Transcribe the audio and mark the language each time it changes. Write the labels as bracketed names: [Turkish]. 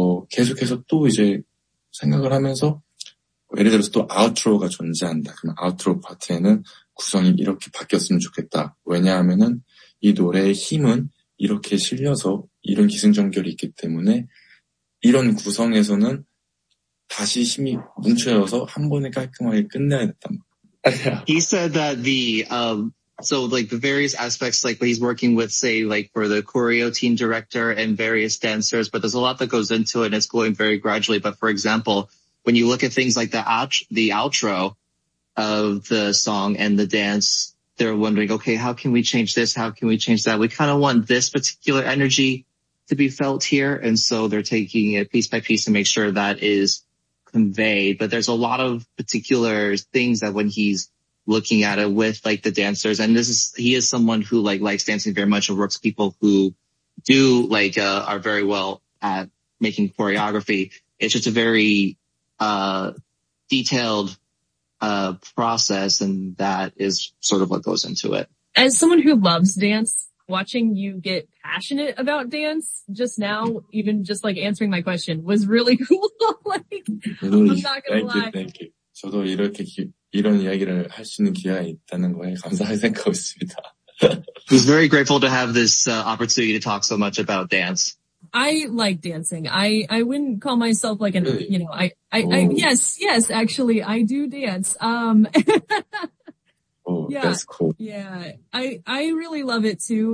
[Korean] 계속해서 또 이제 생각을 하면서 예를 들어서 또 아우트로가 존재한다 그럼 아우트로 파트에는 구성이 이렇게 바뀌었으면 좋겠다 왜냐하면은 이 노래의 힘은 이렇게 실려서 이런 기승전결이 있기 때문에 이런 구성에서는 다시 힘이 뭉쳐져서 한 번에 깔끔하게 끝내야 됐단 말이야. [English] He said that the, the various aspects, like what he's working with, say, like for the choreo team director and various dancers, but there's a lot that goes into it and it's going very gradually. But for example, when you look at things like the outro of the song and the dance, they're wondering, okay, how can we change this? How can we change that? We kind of want this particular energy to be felt here. And so they're taking it piece by piece to make sure that is conveyed. But there's a lot of particular things that when he's looking at it with like the dancers, and this is, he is someone who like likes dancing very much and works people who do like, are very well at making choreography. It's just a very, detailed, process, and that is sort of what goes into it. As someone who loves dance, watching you get passionate about dance just now, even just like answering my question, was really cool. Like, really? I'm not gonna thank you. [Korean] 저도 이렇게 이런 이야기를 할 수 있는 기회가 있다는 거에 감사하게 생각하고 있습니다. [English] He's very grateful to have this opportunity to talk so much about dance. I like dancing. I wouldn't call myself like an, really? You know, yes, actually, I do dance. That's cool. Yeah. I really love it too.